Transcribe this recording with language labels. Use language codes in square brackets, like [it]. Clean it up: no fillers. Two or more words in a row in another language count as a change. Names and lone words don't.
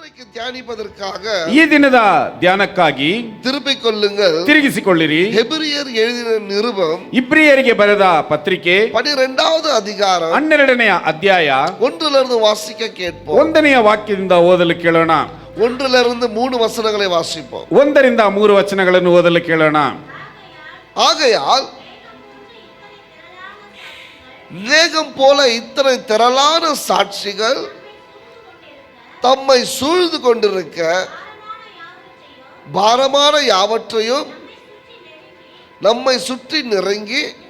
[ta] தியானிப்பதற்காக [kn] ಈ ದಿನದ ಧ್ಯಾನಕ್ಕಾಗಿ [ta] திருப்பிக் கொள்ளுங்கள். [kn] ತಿರುಗಿಸಿಕೊಳ್ಳಿರಿ. [ta] ಹೆಬ್ರಿಯರ್ எழுதின நிருபம் [kn] ಇಬ್ರಿಯರಿಗೆ ಬರೆದ ಪತ್ರಿಕೆ [ta] 12வது அதிகாரம் [kn] 12ನೆಯ ಅಧ್ಯಾಯ [ta] 1லிருந்து வாசிக்க கேட்போம். [kn] 1ನೆಯ ವಾಕ್ಯದಿಂದ ಓದಲು ಕೇಳೋಣ. [ta] 1லிருந்து 3 வசனங்களை வாசிப்போம். [kn] 1ರಿಂದ 3 ವಚನಗಳನ್ನು ಓದಲು ಕೇಳೋಣ. [ta] ஆகையால் மேகம் போல இத்தனை திரளான சாட்சிகள் தம்மை சூழ்ந்து கொண்டிருக்க பாரமான யாவற்றையும் நம்மை சுற்றி நெருங்கி